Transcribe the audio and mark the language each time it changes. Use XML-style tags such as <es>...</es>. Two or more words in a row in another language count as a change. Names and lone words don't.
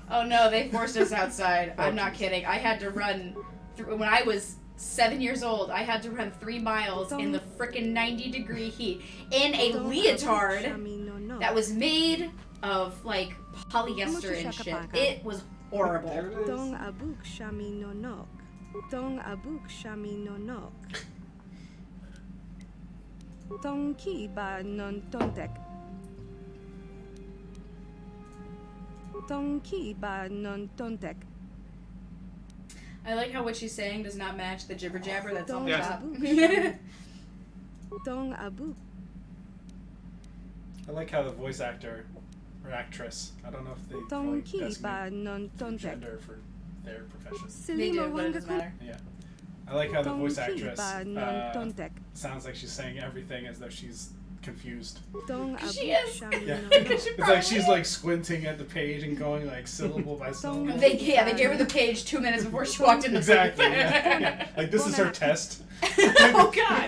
<en>Oh no, they forced us outside. I'm not kidding. I had to run when I was 7 years old. I had to run 3 miles in the frickin' 90-degree heat in a leotard that was made of like polyester and shit. It was horrible. There it is. Dong abuk shami no nok. Dong abuk shami no nok. Dong ki ba non tontek. Dong ki ba non tontek. I like how what she's saying does not match the jibber jabber that's on the Yeah. top. Dong abuk. I like how the voice actor or actress, I don't know if they Dong like, ki designate ba non tontek. gender for their profession. They do, Selima but it wanga doesn't matter. Yeah. I like how the Dong voice ki actress ba non tontek. sounds like she's saying everything as though she's confused. Dong She abuk is. shami Yeah. no Because nok. she It's like she's like squinting at the page and going like syllable by syllable. They gave her the page 2 minutes before she walked in the Exactly. booth. Yeah. Yeah. Like this is her test. Oh god.</en>